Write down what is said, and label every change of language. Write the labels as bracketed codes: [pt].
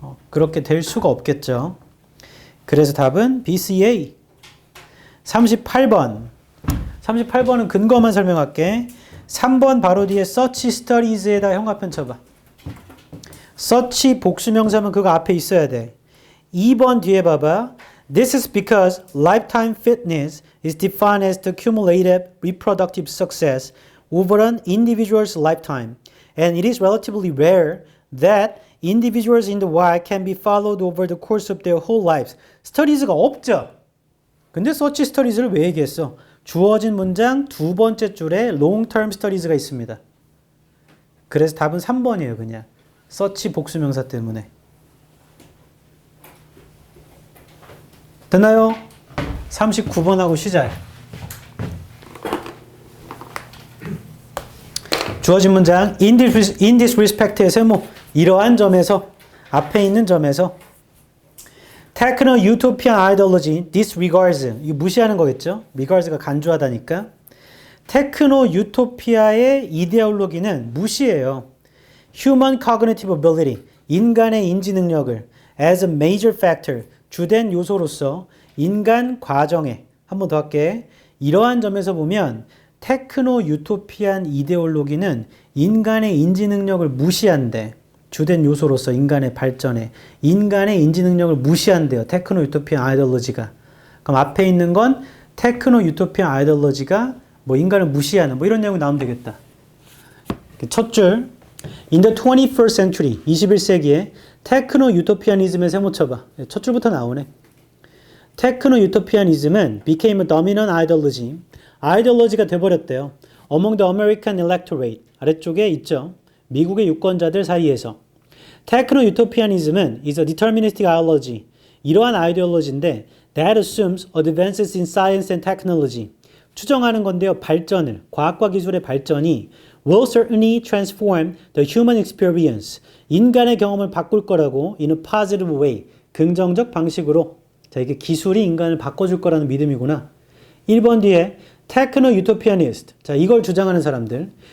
[ko] 그렇게 될 수가 없겠죠. 그래서 답은 BCA. 38번. 38번은 근거만 설명할게. 3번 바로 뒤에 such studies에다 형합편 쳐봐. such 복수명사면 그거 앞에 있어야 돼. 2번 뒤에 봐봐. [en] This is because lifetime fitness is defined as the cumulative reproductive success over an individual's lifetime. And it is relatively rare that individuals in the wild can be followed over the course of their whole lives. [ko] studies가 없죠? 근데 such studies를 왜 얘기했어? 주어진 문장 두 번째 줄에 long-term studies가 있습니다. 그래서 답은 3번이에요, 그냥. such 복수명사 때문에. 됐나요? 39번하고 시작. 주어진 문장 in this respect의 세모. 이러한 점에서, 앞에 있는 점에서 [en] Techno Utopian Ideology disregards. [ko] 이거 무시하는 거겠죠? regards가 간주하다니까. 테크노 유토피아의 이데올로기는 무시해요. [en] Human cognitive ability. [ko] 인간의 인지 능력을 [en] as a major factor. [ko] 주된 요소로서 인간 과정에 한 번 더 할게. 이러한 점에서 보면 테크노 유토피안 이데올로기는 인간의 인지 능력을 무시한대. 주된 요소로서 인간의 발전에 인간의 인지 능력을 무시한대요. 테크노 유토피안 아이디올로지가. 그럼 앞에 있는 건 테크노 유토피안 아이디올로지가 뭐 인간을 무시하는 뭐 이런 내용이 나오면 되겠다. 첫 줄. [en] In the 21st century, [ko] 21세기에 테크노 유토피아니즘의 세모 쳐봐. 첫 줄부터 나오네. [en] 테크노 유토피아니즘은 became a dominant ideology. [ko] 아이디올로지가 돼버렸대요. [en] Among the American electorate. [ko] 아래쪽에 있죠. 미국의 유권자들 사이에서. [en] 테크노 유토피아니즘은 is a deterministic ideology. [ko] 이러한 아이디올로지인데 [en] that assumes advances in science and technology. [ko] 추정하는 건데요. 발전을, 과학과 기술의 발전이 [en] will certainly transform the human experience. [ko] 인간의 경험을 바꿀 거라고 [en] in a positive way. [ko] 긍정적 방식으로. 자, 이게 기술이 인간을 바꿔줄 거라는 믿음이구나. 1번 뒤에 techno utopianist. 자, 이걸 주장하는 사람들.